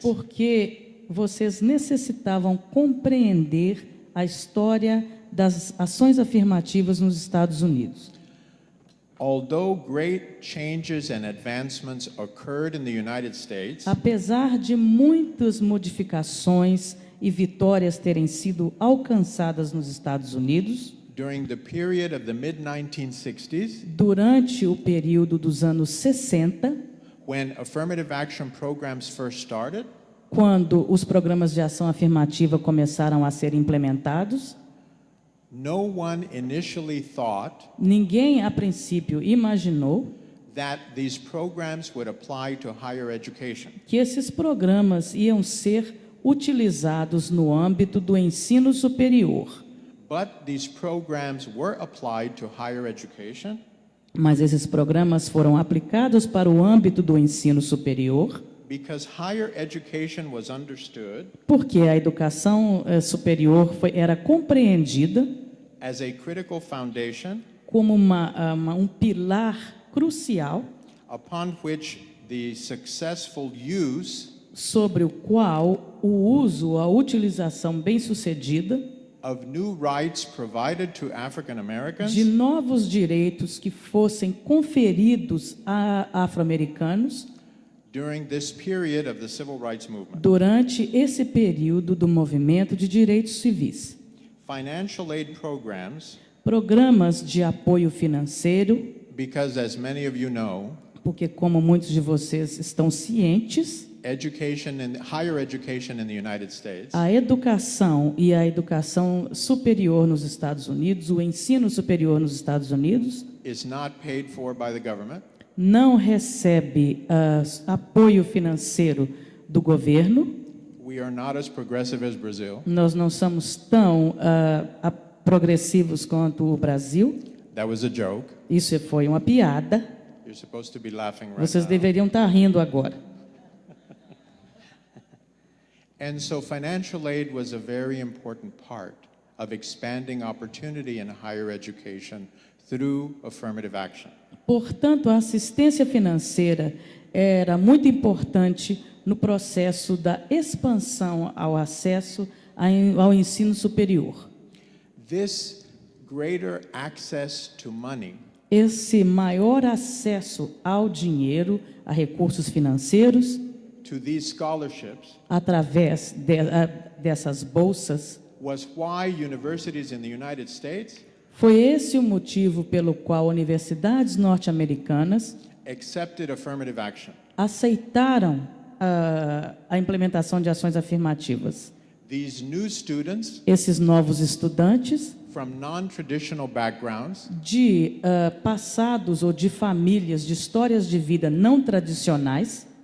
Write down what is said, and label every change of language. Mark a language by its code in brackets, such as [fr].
[pt] porque vocês necessitavam compreender a história das ações afirmativas nos Estados Unidos. [en] Although great changes and advancements occurred in the United States, [pt] Apesar de muitas modificações e vitórias terem sido alcançadas nos Estados Unidos, [en] during the period of the mid-1960s, [pt] durante o período dos anos 60, [en] when affirmative action programs first started, [pt] quando os programas de ação afirmativa começaram a ser implementados, [en] no one initially thought [pt] ninguém a princípio imaginou [en] that these programs would apply to higher education. [pt] que esses programas iam ser utilizados no âmbito do ensino superior. [en] But these programs were applied to higher education [pt] Mas esses programas foram aplicados para o âmbito do ensino superior, [en] because higher education was understood [pt] porque a educação superior era compreendida [en] as a critical foundation [pt] como um pilar crucial [en] upon which the successful use [pt] sobre o qual o uso, a utilização bem-sucedida [en] of new rights provided to African Americans [pt] de novos direitos que fossem conferidos a afro-americanos [en] during this period of the civil rights movement. [pt] durante esse período do movimento de direitos civis. [en] Financial aid programs, [pt] Programas de apoio financeiro, [en] because as many of you know, [pt] porque como muitos de vocês estão cientes, [en] higher education in the United States [pt] a educação e a educação superior nos Estados Unidos, o ensino superior nos Estados Unidos, [en] is not paid for by the government. [pt] não recebe apoio financeiro do governo. [en] We are not as progressive as Brazil. [pt] Nós não somos tão progressivos quanto o Brasil. [en] That was a joke. [pt] Isso foi uma piada. [en] You're supposed to be laughing right [pt] Vocês [en] now. [pt] deveriam estar rindo agora. [en] And so financial aid was a very important part of expanding opportunity in higher education through affirmative action. [pt] Portanto, a assistência financeira era muito importante no processo da expansão ao acesso ao ensino superior. [en] This greater access to money [pt] Esse maior acesso ao dinheiro, a recursos financeiros, [en] to these scholarships [pt] através dessas bolsas, [en] was why universities in the United States [pt] foi esse o motivo pelo qual universidades norte-americanas [en] accepted affirmative action. [pt] aceitaram a implementação de ações afirmativas. [en] These new students [pt] Esses novos estudantes [en] from non-traditional backgrounds [pt] de passados ou de famílias, de histórias de vida não tradicionais,